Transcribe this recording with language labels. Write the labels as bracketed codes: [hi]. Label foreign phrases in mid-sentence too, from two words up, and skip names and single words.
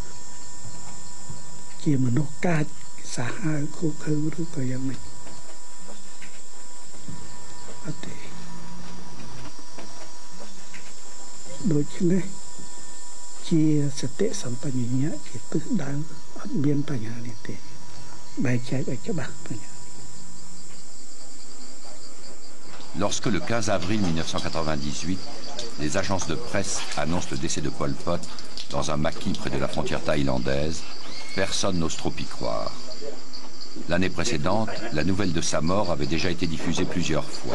[km] ជាមនុស្សកាចសាហាវខូខើឬក៏យ៉ាងម៉េចអត់ទេដូច្នេះជាសតិសម្បជញ្ញៈជាទិសដៅអត់មានបញ្ហានេះទេបែងចែកឲ្យច្បាស់បញ្ហា [fr] Lorsque le 15 avril 1998, les agences de presse annoncent le décès de Pol Pot dans un maquis près de la frontière thaïlandaise, personne n'ose trop y croire. L'année précédente, la nouvelle de sa mort avait déjà été diffusée plusieurs fois.